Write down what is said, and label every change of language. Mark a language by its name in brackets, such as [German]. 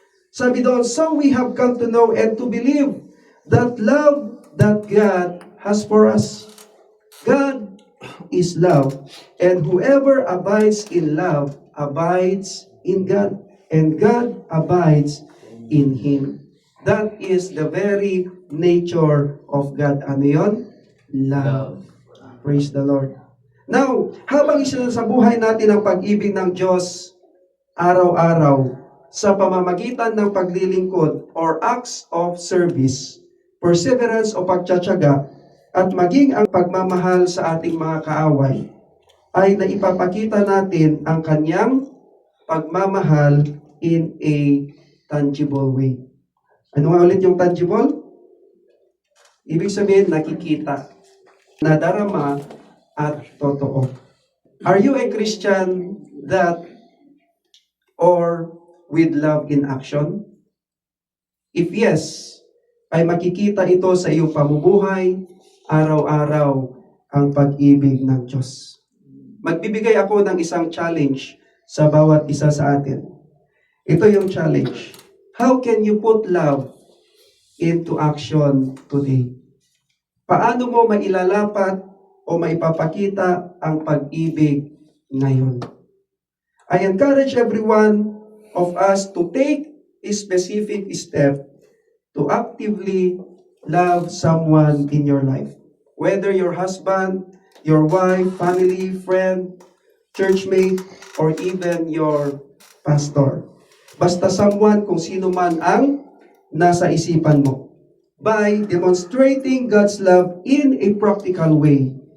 [Filipino] Sabi doon, [English] so we have come to know and to believe that love that God has for us. God is love, and whoever abides in love abides in God, and God abides in Him. That is the very nature of God. [Filipino] Ano yun? [English] Love. Praise the Lord. [Filipino] Now, habang isinasabuhay natin ang pag-ibig ng Diyos araw-araw sa pamamagitan ng paglilingkod [English] or acts of service, [Filipino] perseverance o pagtsatsaga, at maging ang pagmamahal sa ating mga kaaway, ay naipapakita natin ang kanyang pagmamahal [English] in a tangible way. [Filipino] Ano nga ulit yung tangible? Ibig sabihin, nakikita, nadarama, at totoo. [English] Are you a Christian that or with love in action? If yes, [Filipino] ay makikita ito sa iyong pamumuhay, araw-araw ang pag-ibig ng Diyos. Magbibigay ako ng isang challenge sa bawat isa sa atin. Ito yung challenge. [English] How can you put love into action today? [Filipino] Paano mo mailalapat o maipapakita ang pag-ibig ngayon? [English] I encourage everyone of us to take a specific step to actively love someone in your life. Whether your husband, your wife, family, friend, churchmate, or even your pastor. [Filipino] Basta someone kung sino man ang nasa isipan mo. [English] By demonstrating God's love in a practical way.